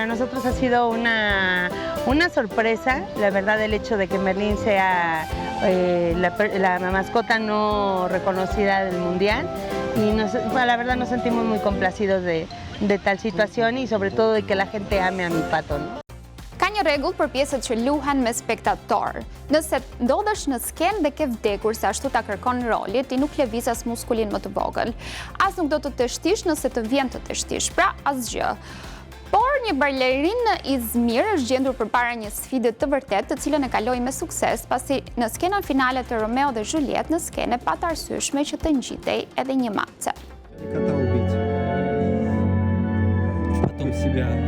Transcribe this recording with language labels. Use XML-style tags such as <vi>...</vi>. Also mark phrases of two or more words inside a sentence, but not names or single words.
<es>nosotros ha sido una sorpresa, la verdad, el hecho de que Merlín sea la mascota no reconocida del mundial y la verdad nos sentimos muy complacidos de tal situación y sobre todo de que la gente ame a mi pato, ¿no?</es> <sq>Ka një rregull për pjesët që luhen me spektator. Nëse ndodhesh në skenë dhe ke vdekur se ashtu ta kërkon roli, ti nuk lëviz as muskulin më të vogël. As nuk do të tështish nëse të vjen të tështish, pra asgjë. Por një balerinë në Izmir është gjendur përpara një sfide të vërtet, të cilën e kaloi me sukses, pasi në skenën finale të Romeo dhe Juliet në skenë pa të arsyeshme që të ngjitej edhe një mace.</sq> <ru>Потом себя.</ru>